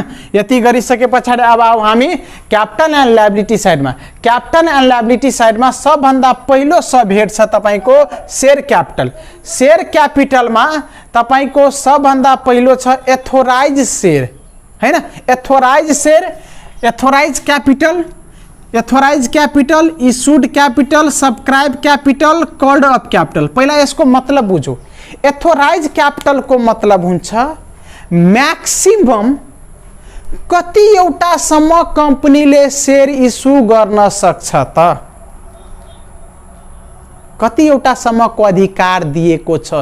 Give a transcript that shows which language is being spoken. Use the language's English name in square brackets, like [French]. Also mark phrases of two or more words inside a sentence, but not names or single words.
[Nepali] यति गरिसके पछाडि अब आउ हामी [English] capital and liability [Nepali] साइडमा। [English] capital and liability [Nepali] साइडमा सबभन्दा पहिलो [English] sub head [Nepali] छ तपाईको [English] share capital. share capital [Nepali] तपाईको सबभन्दा पहिलो छ [English] authorised share [Nepali] हैन। [English] authorised share, authorised capital, issued capital, subscribed capital, called up capital. [Nepali] पहिला यसको मतलब बुझौ। [English] authorised capital [Nepali] को मतलब हुन्छ मैक्सिमम कति एउटा सम्म कम्पनीले शेयर इस्यु गर्न सक्छ त? कति एउटा सम्मको अधिकार दिएको छ?